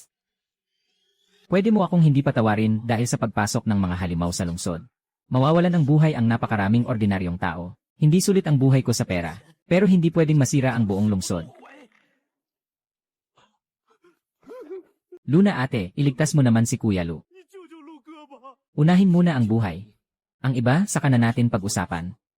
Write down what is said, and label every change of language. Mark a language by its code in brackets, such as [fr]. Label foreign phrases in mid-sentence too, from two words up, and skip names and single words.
[tl] Pwede mo akong hindi patawarin dahil sa pagpasok ng mga halimaw sa lungsod. Mawawalan ng buhay ang napakaraming ordinaryong tao. Hindi sulit ang buhay ko sa pera, pero hindi pwedeng masira ang buong lungsod. Luna ate, iligtas mo naman si Kuya Lu. [zh] 你救救陆哥吧！ [tl] Unahin muna ang buhay. Ang iba, saka na natin pag-usapan.